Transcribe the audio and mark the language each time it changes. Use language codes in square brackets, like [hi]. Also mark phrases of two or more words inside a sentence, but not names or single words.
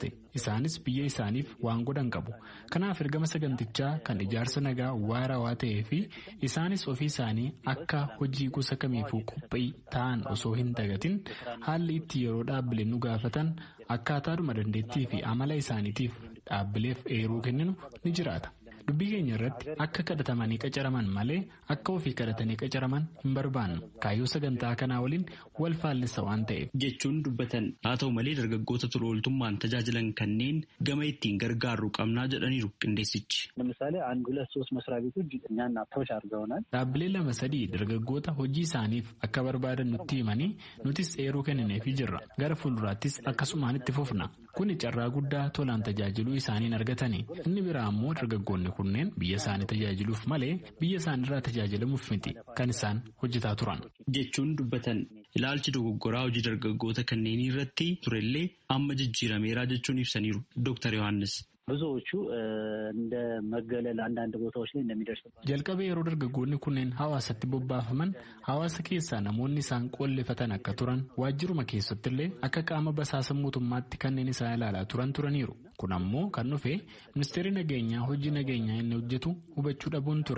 [om] Isaanis biyya isaaniif waan godhan qabu. Kanaaf ergama sagantichaa kan ijaarsa nagaa waarawaa ta'ee fi isaanis ofii isaanii akka hojii gosa kamiifuu qophii ta'an osoo hin dagatin haalli itti yeroo dhaabbileen nu gaafatan akkaataadhuma dandeettii fi amala isaaniitiif dhaabbileef eeruu kenninu ni jiraata. dubbii keenya irratti akka kadhatamanii qacaraman malee akka ofii kadhatanii qacaraman hin barbaannu. Kaayyoo sagantaa kanaa waliin wal faallisa waan ta'eef jechuun dubbatan. Haa ta'u malee dargaggoota tola ooltummaan tajaajilan kanneen gama ittiin gargaarru qabnaa jedhaniiru qindeessichi. [am] ለምሳሌ 1-2-3 መስሪያ ቤቶች እኛን አፕሮች አድርገውናል። [om] dhaabbilee 2-3 dargaggoota hojii isaaniif akka barbaadan nutti himanii nutis eeruu kennineefii jirra. Gara fuulduraattis akkasumaan itti fufna. Kuni carraa guddaa tolaan tajaajiluu isaaniin argatanii. Inni biraa ammoo dargaggoonni kunneen biyya isaanii tajaajiluuf malee biyya isaaniirraa tajaajilamuuf miti kan isaan hojjetaa turan. jechuun dubbatan. Ilaalchi dogoggoraa hojii dargaggoota kanneenii irratti turellee amma jijjiirameeraa jechuun ibsaniiru Dr. Yohaannis. [am] ብዙዎቹ እንደ መገለል አንዳንድ ቦታዎች ላይ እንደሚደርስ [om] jalqaba yeroo dargaggoonni kunneen hawaasatti bobbaafaman hawaasa keessaa namoonni isaan qollefatan akka turan waajjiruma keessattillee akka qaama basaasa mootummaatti kanneen isaan ilaalaa turaniiru. Kun ammoo kan dhufe ministeerri nageenyaa hojii nageenyaa inni hojjetu hubachuu dhabuun ture.